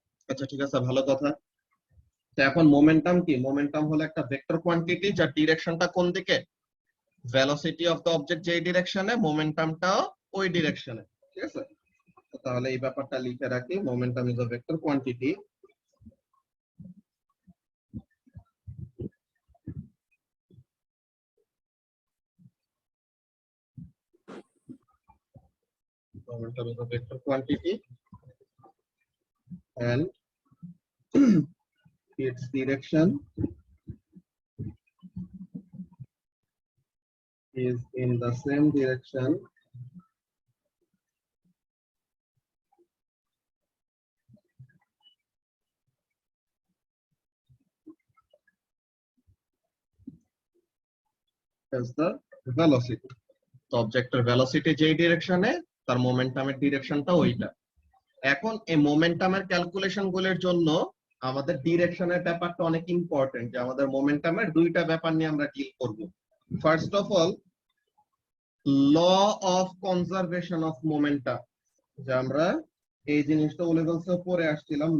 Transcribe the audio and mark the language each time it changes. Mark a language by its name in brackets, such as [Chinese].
[Bangla] আচ্ছা, ঠিক আছে, ভালো কথা। তো এখন মোমেন্টাম কি? মোমেন্টাম হলো একটা ভেক্টর কোয়ান্টিটি যার ডিরেকশনটা কোন দিকে? [English] velocity of the object [Bangla] যেই ডিরেকশনে, মোমেন্টামটাও ওই ডিরেকশনে। ঠিক আছে, তাহলে এই ব্যাপারটা লিখে রাখি। [English] Momentum is a vector quantity momentum is a vector quantity and its direction is in the same direction as the velocity. [Bangla] তো অবজেক্টের ভেলোসিটি যেই ডিরেকশনে, তার মোমেন্টামের ডিরেকশনটা ওইটা। এখন এই মোমেন্টামের ক্যালকুলেশন গুলোর জন্য আমাদের ডিরেকশনের ব্যাপারটা অনেক ইম্পর্টেন্ট, যে আমাদের মোমেন্টামের দুইটা ব্যাপার নিয়ে আমরা ডিল করব। First of all, law of conservation of momentum, যে আমরা এই জিনিসটা ও লেভেলসে পড়ে আসছিলাম।